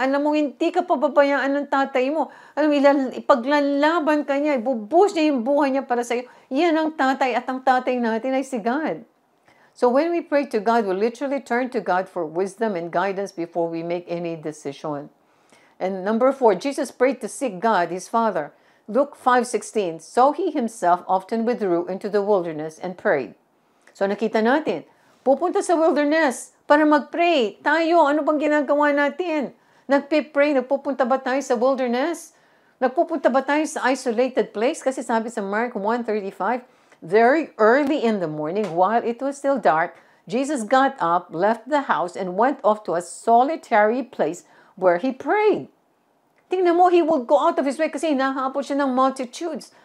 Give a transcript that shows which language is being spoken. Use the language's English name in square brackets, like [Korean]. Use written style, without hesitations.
[Filipino] Alam mo, hindi ka pababayaan ng tatay mo. Alam mo, ipaglalaban ka niya. Ibubuhos niya yung buhay niya para sa'yo. Yan ang tatay at ang tatay natin ay si God. [English] So when we pray to God, we literally turn to God for wisdom and guidance before we make any decision. And number 4, Jesus prayed to seek God, His Father. Luke 5:16, so He Himself often withdrew into the wilderness and prayed. [Filipino] So nakita natin, pupunta sa wilderness para mag-pray. Tayo, ano bang ginagawa natin? Nagpe-pray, nagpupunta ba tayo sa wilderness? Nagpupunta ba tayo sa isolated place? Kasi sabi sa [English] Mark 1:35, very early in the morning, while it was still dark, Jesus got up, left the house, and went off to a solitary place where He prayed. [Filipino] Tingnan mo, [English] he would go out of his way [Filipino] kasi hinahabol siya ng [English] multitudes.